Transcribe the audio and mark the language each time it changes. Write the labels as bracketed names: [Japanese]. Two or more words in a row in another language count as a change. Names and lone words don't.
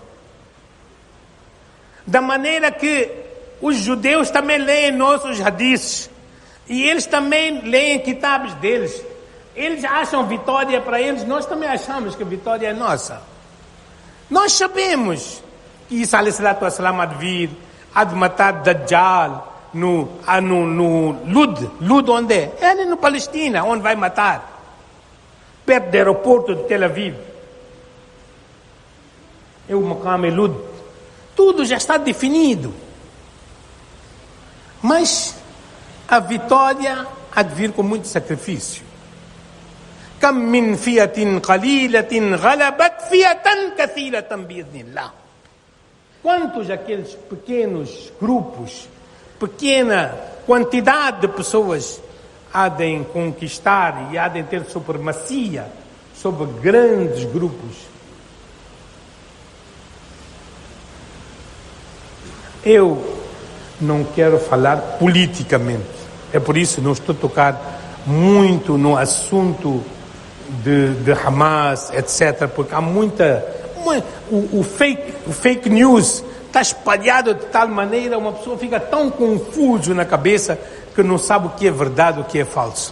[Portuguese] Da maneira que os judeus também leem nossos hadiths, e eles também leem kitabs deles. Eles acham vitória para eles, nós também achamos que a vitória é nossa. Nós sabemos que Isa [Arabic] عليه الصلاة والسلام [Portuguese] há de vir, há de matar Dajjal no Lud, onde é? É ali no Palestina, onde vai matar, perto do aeroporto de Tel Aviv. É o Maqam Lud. Tudo já está definido. Mas a vitória há de vir com muito sacrifício. [Arabic] كم من فئة قليلة غلبت فئة كثيرة بإذن الله. [Portuguese] Quantos aqueles pequenos grupos, pequena quantidade de pessoas há de conquistar e há de ter supremacia sobre grandes grupos? Eu não quero falar politicamente, é por isso que não estou a tocar muito no assunto de Hamas, etc., porque há o [English] fake news [Portuguese] está espalhado de tal maneira, uma pessoa fica tão confuso na cabeça que não sabe o que é verdade, o que é falso.